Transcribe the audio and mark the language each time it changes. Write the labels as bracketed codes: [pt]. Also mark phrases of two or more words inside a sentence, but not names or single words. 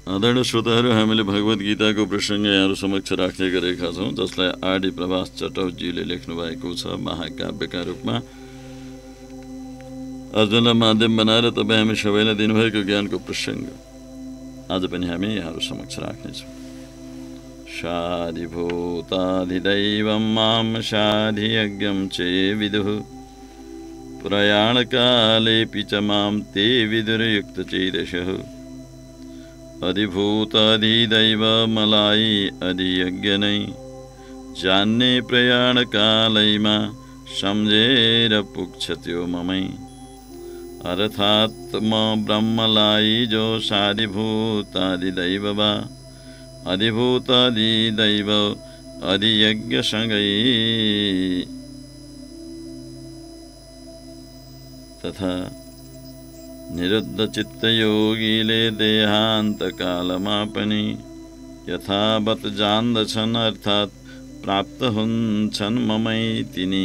[ne] आदरणीय श्रोताहरू, हामीले भगवत गीताको प्रसङ्ग यहाँहरू समक्ष राख्ने गरेका छौँ, जसलाई आरडी प्रभास चटर्जीले लेख्नु भएको छ महाकाव्यका रूपमा। अर्जुनलाई माध्यम बनाएर तपाईँ हामी सबैलाई दिनुभएको ज्ञानको प्रसङ्ग आज पनि हामी यहाँहरू समक्ष राख्नेछौँ। [sa] शाधिभूताधिदैवं मां शाधियज्ञं चे विदुः प्रयाणकालेऽपि च मां ते विदुर्युक्तचेतसः [ne] अधिभूताधिदैव मलाई अधियज्ञनै जान्ने प्रयाणकालैमा समझेर पुग्छत्यो ममै। अर्थात् म ब्रह्मलाई जो साधिभूताधिदैव वा अधिभूताधिदैव अधियज्ञसँगै तथा निरुद्ध चित्तयोगीले देहान्त कालमा पनि यथावत जान्दछन्, अर्थात् प्राप्त हुन्छन् ममै तिनी।